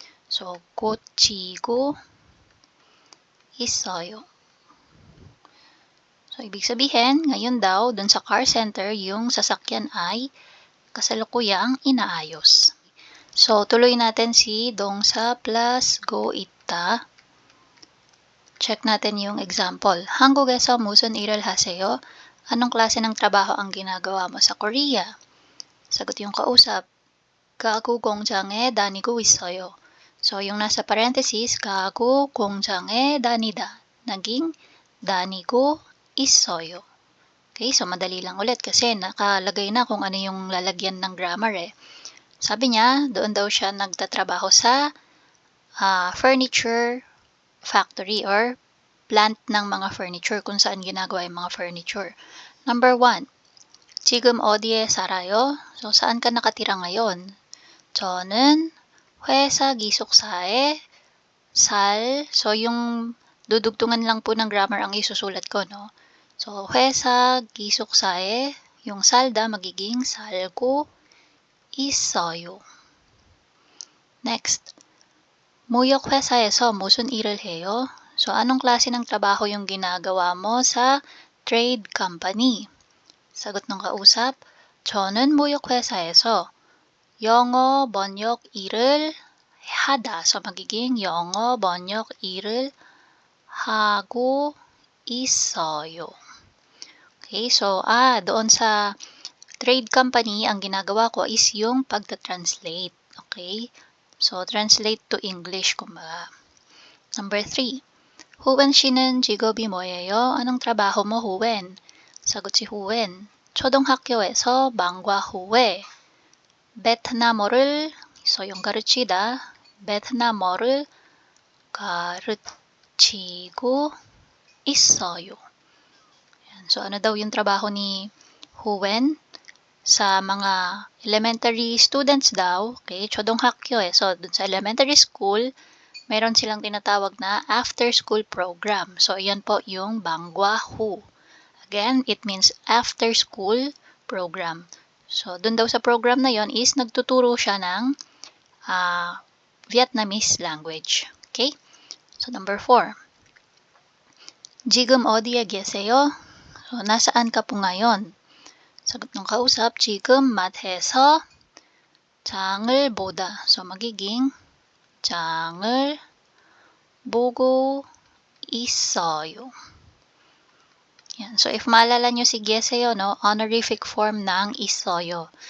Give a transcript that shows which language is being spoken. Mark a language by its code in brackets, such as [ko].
[ko] So, 고치고 있어요. [tl] So, ibig sabihin, ngayon daw, dun sa car center, yung sasakyan ay kasalukuyang inaayos. So, tuloy natin si [ko] 동사 [tl] plus [ko] go 있다. [tl] Check natin yung example. [ko] 한국에서 무슨 일을 하세요? [tl] Anong klase ng trabaho ang ginagawa mo sa Korea? Sagot yung kausap. [ko] 가구 공장에 다니고 있어요. [tl] So, yung nasa parenthesis, [ko] 가구 공장에 다니다. [tl] Naging [ko] 다니고 있어요. [tl] Okay, so madali lang ulit kasi nakalagay na kung ano yung lalagyan ng grammar eh. Sabi niya, doon daw siya nagtatrabaho sa furniture factory or plant ng mga furniture kung saan ginagawa yung mga furniture. Number 1. [ko] 지금 어디에 살아요? [tl] So, saan ka nakatira ngayon? [ko] 저는 회사 기숙사에 [tl] So, yung dudugtungan lang po ng grammar ang isusulat ko, no? So, [ko] 회사 기숙사에 [tl] yung salda magiging [ko] 살고 있어요. [en] Next. [ko] 무역회사에서 무슨 일을 해요? [tl] So, anong klase ng trabaho yung ginagawa mo sa trade company? Sagot ng kausap, [ko] 저는 무역회사에서 영어 번역 일을 하다. [tl] So, magiging [ko] 영어 번역 일을 하고 있어요. [tl] Okay, so, doon sa trade company, ang ginagawa ko is yung pagta-translate. Okay? [en] So, translate to English, [tl] kumbaga. [en] Number 3. [ko] 후웬 씨는 직업이 뭐예요? [tl] Anong trabaho mo, 후웬? 사got si 후웬. [ko] 초등학교에서 망과 후에 베트남어를 [tl] so yung [ko] 가르치다 베트남어를 가르치고 있어요. [tl] So ano daw yung trabaho ni 후웬? Sa mga elementary students daw, okay, [ko] 초등학교에, [tl] so dun sa elementary school, meron silang tinatawag na after-school program. So, yan po yung 방과후. [en] Again, it means after-school program. [tl] So, dun daw sa program na yon is nagtuturo siya ng Vietnamese language. [en] Okay? So, number 4. [ko] 지금 어디에 계세요? [tl] So, nasaan ka po ngayon? Sagot ng kausap, [ko] 지금 마트에서 장을 보다. [tl] So, magiging [ko] 장을 보고 있어요. [tl] Yan. So, if maalala nyo si 계세요, no? Honorific form ng 있어요.